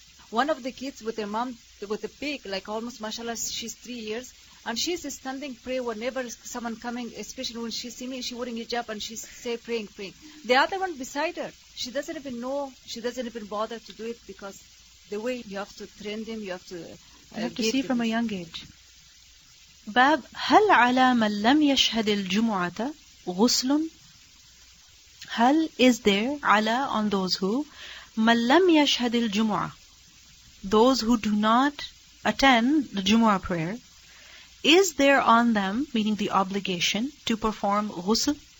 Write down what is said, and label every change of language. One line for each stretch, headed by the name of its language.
English: One of the kids with her mom, with a pig, like almost, mashallah, she's 3 years, and she's standing pray whenever someone coming, especially when she see me, she wearing hijab and she say praying. The other one beside her, she doesn't even know, she doesn't even bother to do it, because the way you have to train them, you have to see from a young age.
Arabic: Bab, هل على من لم يشهد الجمعة غسل?
English: Hal, is there, ala, on those who,
Arabic: من لم يشهد الجمعة,
English: those who do not attend the Jumu'ah prayer, is there on them, meaning the obligation, to perform ghusl?